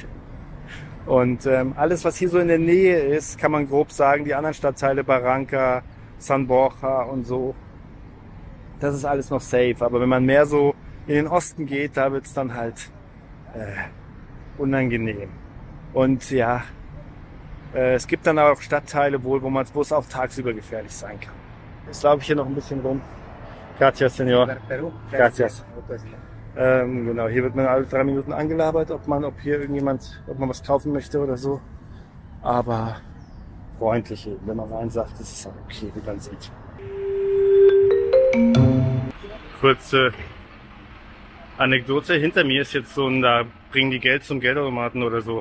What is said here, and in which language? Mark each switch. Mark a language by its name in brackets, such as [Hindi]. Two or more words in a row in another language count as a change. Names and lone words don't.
[German] Und alles, was hier so in der Nähe ist, kann man grob sagen, die anderen Stadtteile, Barranca, San Borja und so, das ist alles noch safe. Aber wenn man mehr so in den Osten geht, da wird es dann halt unangenehm. Und ja, es gibt dann auch Stadtteile wohl, wo es auch tagsüber gefährlich sein kann. Jetzt laufe ich hier noch ein bisschen rum. [Spanish] Gracias, Señor. Gracias. [German] Genau, hier wird man alle 3 Minuten angelabert, ob man was kaufen möchte oder so. Aber freundlich eben, wenn man rein sagt, das ist auch okay, wie man sieht. Kurze Anekdote, hinter mir ist jetzt so da bringen die Geld zum Geldautomaten oder so.